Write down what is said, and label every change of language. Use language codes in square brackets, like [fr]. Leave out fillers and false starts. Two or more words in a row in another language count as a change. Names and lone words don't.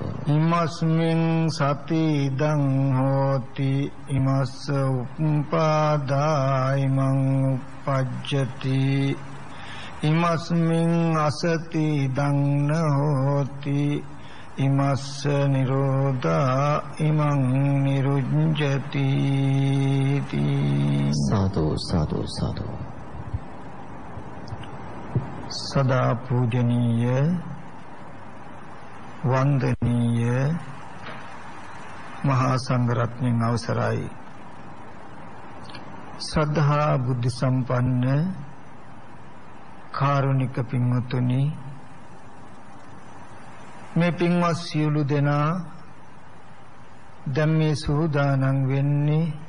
[pi] ඉමස්මින් සති ඉදං හෝති ඉමස්ස උප්පාදායිමං පජ්ජති ඉමස්මින් අසති දන්න හෝති ඉමස්ස නිරෝධා ඉමං නිරුඤ්ජති. සාදු සාදු සාදු. [si] සදා පූජනීය වන්දනීය මහා සංඝරත්නයන් අවසරයි. ශ්‍රද්ධා බුද්ධ සම්පන්න කාරුණික පින්වතුනි, මේ පින්වත් සියලු දෙනා දැන් මේ සූදානම් වෙන්නේ